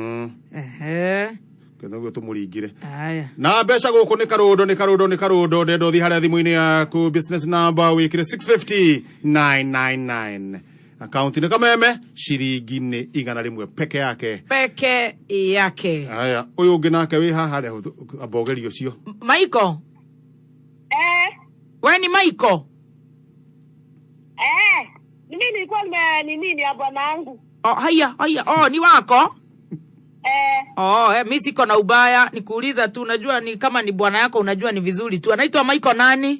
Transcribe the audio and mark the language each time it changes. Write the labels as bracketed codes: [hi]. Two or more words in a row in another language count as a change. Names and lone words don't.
[ki] kendo tumuringire aya na mbeca guku ni karundo ndendo thi haria thimu-ini yaku [en] business number [ki] wikire 650999 account ni kameme shiringi ni igana rimwe peke yake aya uyu ungi nake wi haha ri abogerio cio [sw] Michael wewe ni Michael mimi nilikuwa nini ya bwanangu haya ni wako mimi siko na ubaya nikuuliza tu unajua ni kama ni bwana yako unajua ni vizuri tu anaitwa Michael nani